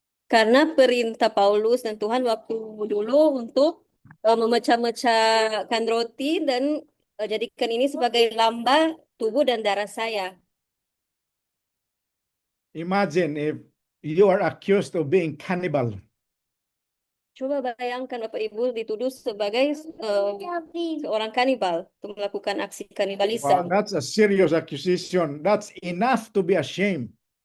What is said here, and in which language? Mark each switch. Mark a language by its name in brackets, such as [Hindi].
[Indonesian] Karena perintah Paulus dan Tuhan waktu dulu untuk memecah-mecahkan roti dan jadikan ini sebagai lambang tubuh dan darah saya. [English] Imagine if you are accused of being cannibal. [Indonesian] Coba bayangkan Bapak Ibu dituduh sebagai seorang kanibal untuk melakukan aksi [English] Wow, [Indonesian] kanibalisme. [English] that's a serious accusation. That's enough to be ashamed.